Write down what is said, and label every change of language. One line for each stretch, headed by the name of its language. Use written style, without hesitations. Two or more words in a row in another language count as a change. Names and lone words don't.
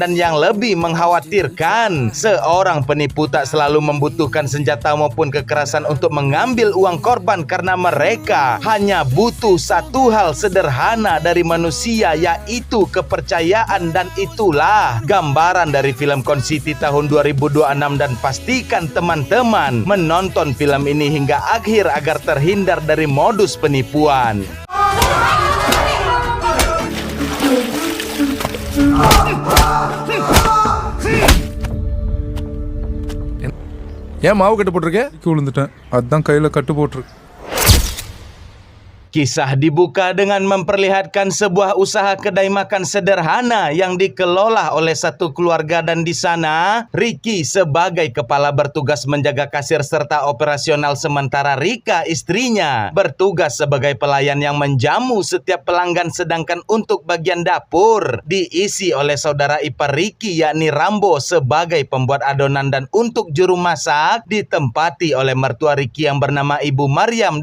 Indonesian: Dan yang lebih mengkhawatirkan, seorang penipu tak selalu membutuhkan senjata maupun kekerasan untuk mengambil uang korban, karena mereka hanya butuh satu hal sederhana dari manusia, yaitu kepercayaan. Dan itulah gambaran dari film Concity tahun 2026, dan pastikan teman-teman menonton film ini hingga akhir agar terhindar dari modus penipuan.
Tamil: ஏன் மாவு கட்டு போட்டிருக்க? விழுந்துட்டேன், அதான் கையில கட்டு போட்டிருக்கு.
Indonesian: Kisah dibuka dengan memperlihatkan sebuah usaha kedai makan sederhana yang dikelola oleh satu keluarga, dan di sana Ricky sebagai kepala bertugas menjaga kasir serta operasional, sementara Rika istrinya bertugas sebagai pelayan yang menjamu setiap pelanggan, sedangkan untuk bagian dapur diisi oleh saudara ipar Ricky yakni Rambo sebagai pembuat adonan, dan untuk juru masak ditempati oleh mertua Ricky yang bernama Ibu Maryam.